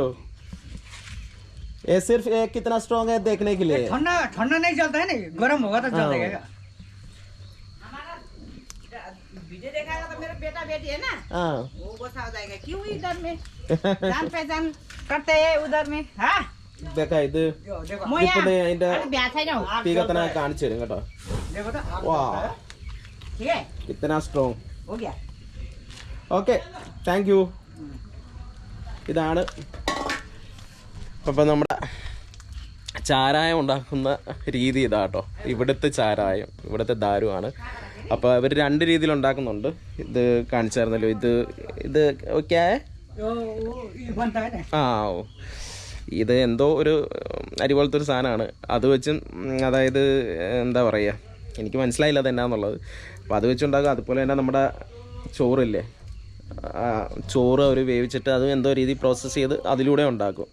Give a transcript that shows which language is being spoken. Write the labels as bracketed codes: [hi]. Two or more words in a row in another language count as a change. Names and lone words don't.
[hi] ये सिर्फ ये कितना स्ट्रॉन्ग है देखने के लिए. ठंडा ठंडा नहीं चलता है ना, गर्म होगा तो चल जाएगा। वीडियो देखाएगा तो मेरा बेटा बेटी है ना, हाँ. वो गुस्सा हो जाएगा, क्यों इधर में जान पहचान करते हैं उधर में हाँ देखा ഇത് देखो मोया [ml] ഇപ്പോൾ ദേ അതിന്റെ [hi] अरे ब्याह है ना [ml] തീ കത്തന കാണിച്ചു തരും കേട്ടോ. [hi] देखो तो आग [ml] വാ, [hi] जलता है। ठीक है [ml] ഇത്തന സ്ട്രോങ്. [hi] हो गया। [en] okay, thank you. [ml] ഇതാണ് അപ്പം നമ്മുടെ ചാരായം ഉണ്ടാക്കുന്ന രീതി ഇതാട്ടോ. ഇവിടുത്തെ ചാരായം, ഇവിടുത്തെ ദാരുവാണ്. അപ്പോൾ അവർ രണ്ട് രീതിയിൽ ഉണ്ടാക്കുന്നുണ്ട്. ഇത് കാണിച്ചായിരുന്നല്ലോ, ഇത് ഓക്കെ. [hi] वो ये बनता है ना [ml] ആ ഓ, ഇത് എന്തോ ഒരു അരി പോലത്തെ ഒരു സാധനമാണ്. അത് വെച്ച് അതായത് എന്താ പറയുക, എനിക്ക് മനസ്സിലായില്ല അത് എന്നാന്നുള്ളത്. അപ്പോൾ അത് വെച്ചുണ്ടാക്കുക. അതുപോലെ തന്നെ നമ്മുടെ ചോറില്ലേ, ചോറ് അവർ വേവിച്ചിട്ട് അത് എന്തോ രീതി പ്രോസസ്സ് ചെയ്ത് അതിലൂടെ ഉണ്ടാക്കും.